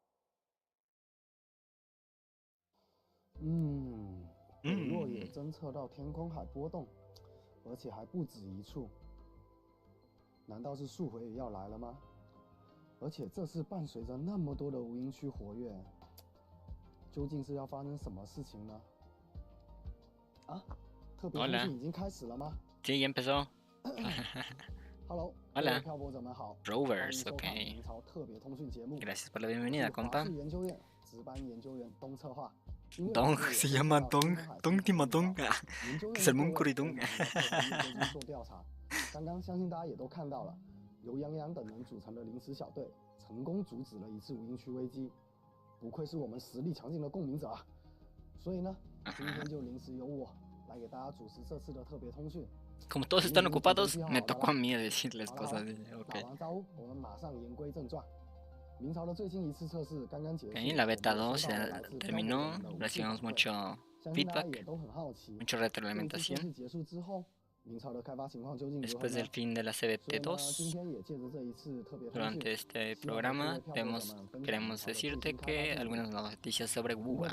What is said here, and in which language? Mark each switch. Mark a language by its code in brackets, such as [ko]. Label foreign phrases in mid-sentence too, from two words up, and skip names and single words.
[zh] 北落也侦测到天空海波动，而且还不止一处。难道是树回也要来了吗？而且这次伴随着那么多的无音区活跃，究竟是要发生什么事情呢？啊，特别通讯已经开始了吗？ [es] Sí, ya empezó. Hello. Hola. [zh] 漂泊者们好。 [es] Rovers, ok. [zh] 明朝特别通讯节目。 [es] Gracias por la bienvenida, compa. [zh] 研究院值班研究员东策划。 [es] Dong se llama Dong Timadong, que es el Moncoridong. [zh] 做调查。刚刚相信大家也都看到了，由杨洋等人组成的临时小队成功阻止了一次无音区危机，不愧是我们实力强劲的共鸣者啊！所以呢，今天就临时由我来给大家主持这次的特别通讯。 [es] Como todos están ocupados, me tocó a mí decirles cosas. Ok. La beta 2 ya terminó, recibimos mucho feedback, mucha retroalimentación. Después del fin de la CBT 2, durante este programa, queremos decirte que algunas noticias sobre Wuga.